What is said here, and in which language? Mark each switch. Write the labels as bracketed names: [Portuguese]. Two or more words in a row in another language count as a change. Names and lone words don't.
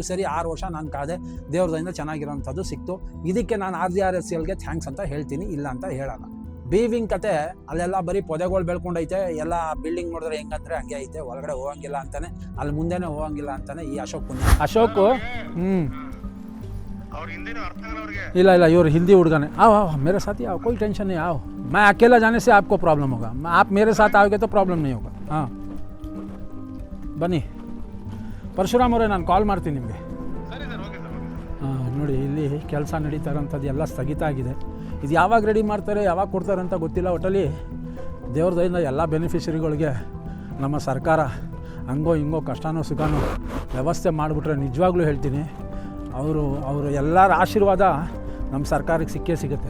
[Kannada] ಸರಿ, 6 ವರ್ಷ ನಾನು ಕಾದೆ. ದೇವ್ರದಿಂದ ಚೆನ್ನಾಗಿರೋಂಥದ್ದು ಸಿಕ್ತು. ಇದಕ್ಕೆ ನಾನು RGRSCLಗೆ ಥ್ಯಾಂಕ್ಸ್ ಅಂತ ಹೇಳ್ತೀನಿ, ಇಲ್ಲ ಅಂತ ಹೇಳಲ್ಲ. ಬಿ ವಿಂಗ್ ಕತೆ ಅಲ್ಲೆಲ್ಲ ಬರೀ ಪೊದೆಗಳು ಬೆಳ್ಕೊಂಡೈತೆ. ಎಲ್ಲ ಬಿಲ್ಡಿಂಗ್ ನೋಡಿದ್ರೆ ಹೆಂಗಂದ್ರೆ ಹಂಗೆ ಐತೆ. ಒಳಗಡೆ ಹೋಗಂಗಿಲ್ಲ ಅಂತಾನೆ, ಅಲ್ಲಿ ಮುಂದೆನೇ ಹೋಗಂಗಿಲ್ಲ ಅಂತಾನೆ ಈ ಅಶೋಕ್. ಇಲ್ಲ ಇವರು ಹಿಂದಿ ಹುಡುಗನೆ. [Hindi] आओ मेरे साथ ही आओ, कोई टेंशन नहीं, आओ. मैं अकेला जाने से आपको प्रॉब्लम होगा, आप मेरे साथ आओगे तो प्रॉब्लम नहीं होगा. हाँ बनी [Kannada] ಪರಶುರಾಮ್ ಅವರೇ, ನಾನು ಕಾಲ್ ಮಾಡ್ತೀನಿ ನಿಮಗೆ. ಹಾಂ, ನೋಡಿ ಇಲ್ಲಿ ಕೆಲಸ ನಡೀತಾ ಇರೋಂಥದ್ದು ಎಲ್ಲ ಸ್ಥಗಿತ ಆಗಿದೆ. ಇದು ಯಾವಾಗ ರೆಡಿ ಮಾಡ್ತಾರೆ, ಯಾವಾಗ ಕೊಡ್ತಾರೆ ಅಂತ ಗೊತ್ತಿಲ್ಲ. ಒಟ್ಟಲ್ಲಿ ದೇವ್ರ ದಯಿಂದ ಎಲ್ಲ ಬೆನಿಫಿಷರಿಗಳಿಗೆ ನಮ್ಮ ಸರ್ಕಾರ ಹಂಗೋ ಹಿಂಗೋ ಕಷ್ಟನೋ ಸುಖನೋ ವ್ಯವಸ್ಥೆ ಮಾಡಿಬಿಟ್ರೆ ನಿಜವಾಗ್ಲೂ ಹೇಳ್ತೀನಿ, ಅವರು ಎಲ್ಲರ ಆಶೀರ್ವಾದ ನಮ್ಮ ಸರ್ಕಾರಕ್ಕೆ ಸಿಕ್ಕೇ ಸಿಗುತ್ತೆ.